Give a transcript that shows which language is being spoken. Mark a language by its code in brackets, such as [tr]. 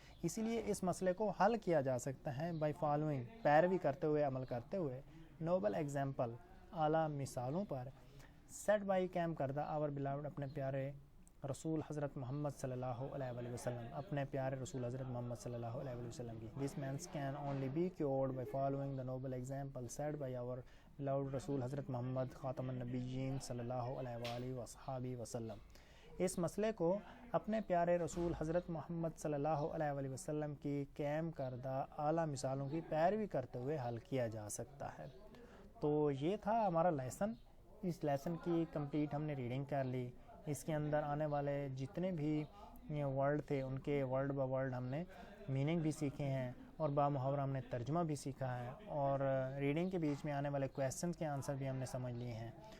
[ur] اسی لیے اس مسئلے کو حل کیا جا سکتا ہے [en] by following [ur] پیروی کرتے ہوئے، عمل کرتے ہوئے [en] noble example [ur] اعلیٰ مثالوں پر [en] set by [ur] قائم کردہ [en] our beloved [ur] اپنے پیارے رسول حضرت محمد صلی اللہ علیہ وسلم اپنے پیارے رسول حضرت محمد صلی اللہ علیہ وسلم کی. [en] These men can only be cured by following the noble example set by our beloved رسول حضرت محمد خاتم النبیین صلی اللہ علیہ وصحابہ وسلم. [ur] اس مسئلے کو اپنے پیارے رسول حضرت محمد صلی اللہ علیہ وسلم کی قائم کردہ اعلیٰ مثالوں کی پیروی کرتے ہوئے حل کیا جا سکتا ہے. تو یہ تھا ہمارا لیسن. اس لیسن کی کمپلیٹ ہم نے ریڈنگ کر لی. اس کے اندر آنے والے جتنے بھی ورڈ تھے ان کے ورڈ با ورڈ ہم نے میننگ بھی سیکھے ہیں اور با محاورہ ہم نے ترجمہ بھی سیکھا ہے اور ریڈنگ کے بیچ میں آنے والے کویسچنز کے آنسر بھی ہم نے سمجھ لیے ہیں.